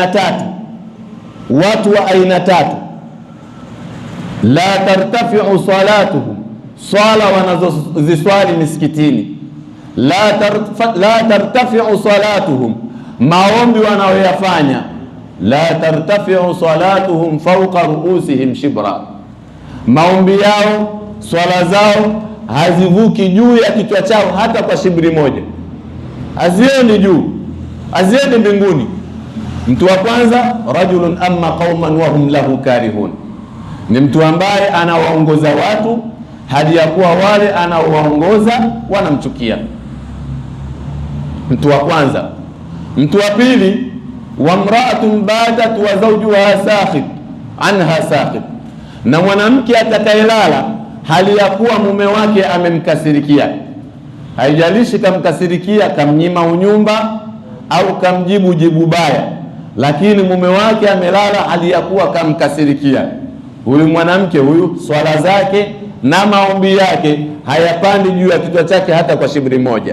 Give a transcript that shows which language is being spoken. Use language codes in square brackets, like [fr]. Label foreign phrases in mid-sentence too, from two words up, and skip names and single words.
[sw] aina tatu, [ar] لا ترتفع صلاتهم, [sw] swala wanazoziswali misikitini, [ar] لا ترتفع صلاتهم, [sw] maombi wanayoyafanya, [ar] لا ترتفع صلاتهم فوق رؤوسهم شبرا, [sw] maombi yao, swala zao hazivuki juu ya kichwa chao hata kwa shibri moja, haziendi juu, haziendi mbinguni. Mtu wa kwanza, [ar] رجل أم قوما وهم له كارهون, [sw] ni mtu ambaye anawaongoza watu hadi ya kuwa wale anaowaongoza wanamchukia. Mtu wa kwanza. Mtu wa pili, [ar] وامرأة باتت وزوجها ساخط عنها ساخط, [sw] Na mwanamke atakayelala hali ya kuwa mume wake amemkasirikia, haijalishi kamkasirikia, kamnyima unyumba au kamjibu jibu baya, lakini mume wake amelala hali ya kuwa kamkasirikia, huyu mwanamke huyu swala zake na maombi yake hayapandi juu ya kichwa chake hata kwa shibri moja.